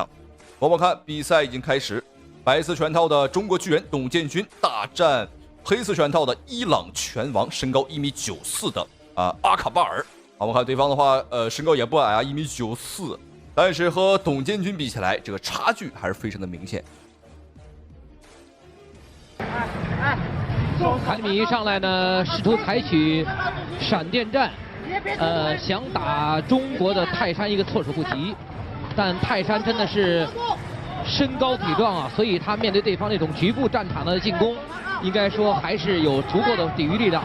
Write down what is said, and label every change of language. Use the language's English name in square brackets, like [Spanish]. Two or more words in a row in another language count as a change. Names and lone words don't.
[Chinese] 我們看比賽已經開始，白色拳套的中國巨人董建軍大戰黑色拳套的伊朗拳王，身高1.94米的阿卡巴爾。我們看对方的話，身高也不矮啊，1.94米，但是和董建軍比起來，這個差距還是非常的明顯。卡里米上來呢，試圖採取閃電戰，想打中國的泰山一個措手不及，但泰山真的是身高體壯啊，所以他面對對方那種局部戰場的進攻，應該說還是有足夠的抵禦力的。